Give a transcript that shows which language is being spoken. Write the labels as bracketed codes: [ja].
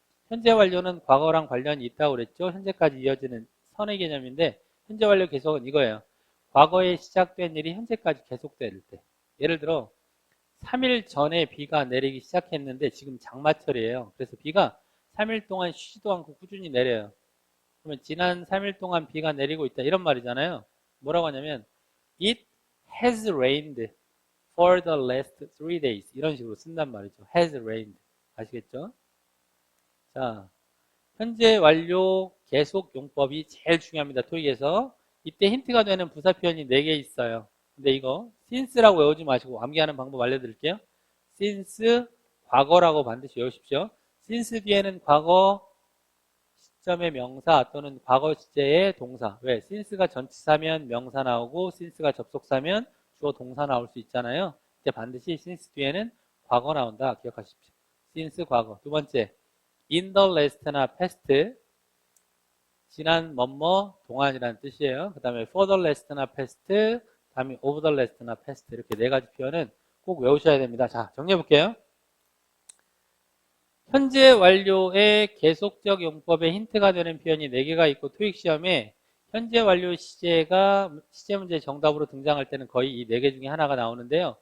[ko] 현재 완료는 과거랑 관련이 있다고 그랬죠. 현재까지 이어지는 선의 개념인데 현재 완료 계속은 이거예요. 과거에 시작된 일이 현재까지 계속될 때. 예를 들어 3일 전에 비가 내리기 시작했는데 지금 장마철이에요. 그래서 비가 3일 동안 쉬지도 않고 꾸준히 내려요. 그러면 지난 3일 동안 비가 내리고 있다 이런 말이잖아요. 뭐라고 하냐면 [en] It has rained for the last 3 days [ko] 이런 식으로 쓴단 말이죠. has rained 아시겠죠? 자, 현재 완료 계속 용법이 제일 중요합니다. 토익에서 이때 힌트가 되는 부사 표현이 4개 있어요. 근데 이거 since라고 외우지 마시고 암기하는 방법 알려드릴게요. since 과거라고 반드시 외우십시오. since 뒤에는 과거 시점의 명사 또는 과거 시제의 동사. 왜? since가 전치사면 명사 나오고 since가 접속사면 주어 동사 나올 수 있잖아요. 이때 반드시 since 뒤에는 과거 나온다. 기억하십시오. since 과거. 두 번째, [en] in the last [ko] 나 past. 지난 뭐뭐 동안이라는 뜻이에요. 그 다음에 [en] for the last [ko] 나 past, 그 다음에 [en] over the last [ko] 나 past 이렇게 4가지 표현은 꼭 외우셔야 됩니다. 자, 정리해 볼게요. 현재 완료의 계속적 용법에 힌트가 되는 표현이 4개가 있고 토익 시험에 현재 완료 시제가 시제 문제 정답으로 등장할 때는 거의 이 4개 중에 하나가 나오는데요.